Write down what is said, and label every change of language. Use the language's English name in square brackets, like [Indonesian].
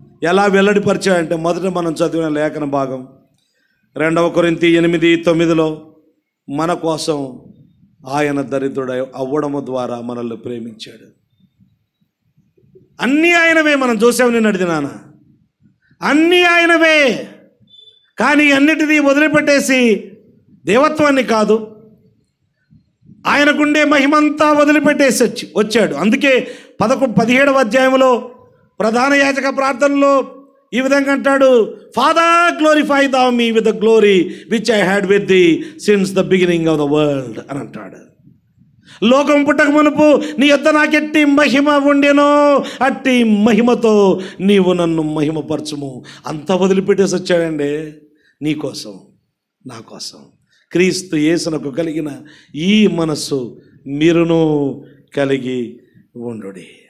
[Telugu] ఎలా వెల్లడిపరిచాడంటే, మొదట మనం చదివిన లేఖన భాగం 2 కొరింథీ 8:9 మన కోసం ఆయన దరిద్రుడు అవ్వడము ద్వారా మనల్ని ప్రేమించాడు. అన్నీ ఆయనవే. మనం చూసాము నిన్నటి దినాన, అన్నీ ఆయనవే. కానీ అన్నిటినీ వదిలిపెట్టేసి దేవత్వాన్ని కాదు, ఆయనకుండే మహిమంతా వదిలిపెట్టేసి వచ్చాడు. అందుకే 17వ అధ్యాయంలో ప్రధాన యాజక ప్రార్థనలో ఈ విధంగా అంటాడు, [English] father glorify thou me with the glory which I had with thee since the beginning of the world [Telugu] అని అంటాడు. లోకం పుట్టక మునుపు నీ యొద్ద నాకెట్టి మహిమ ఉండెనో అట్టి మహిమతో నీవు నన్ను మహిమపరచుము. అంతా వదిలిపెట్టేసి వచ్చాడండి. నీ కోసం, నా కోసం. క్రీస్తు యేసునకు కలిగిన ఈ మనస్సు మీరును కలిగి ఉండుడి.